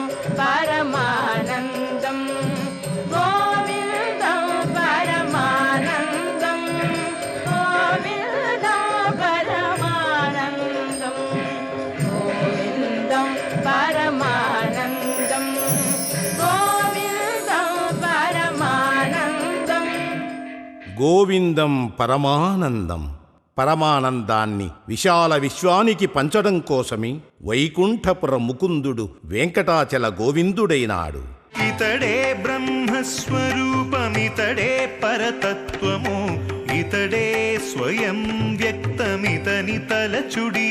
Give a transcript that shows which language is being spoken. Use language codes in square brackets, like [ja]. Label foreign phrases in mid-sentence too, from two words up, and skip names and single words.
[sa] परमानन्दं गोविन्दं परमानन्दं गोविन्दं परमानन्दं गोविन्दं परमानन्दं गोविन्दं परमानन्दं గోవిందం పరమానందం. [te] పరమానందాన్ని విశాల విశ్వానికి పంచడం కోసమే వైకుంఠపుర ముకుందుడు వెంకటాచల గోవిందుడైనాడు. ఇతడే బ్రహ్మస్వరూపమితడే పరతత్వము, ఇతడే స్వయం వ్యక్తమితని తలచుడి.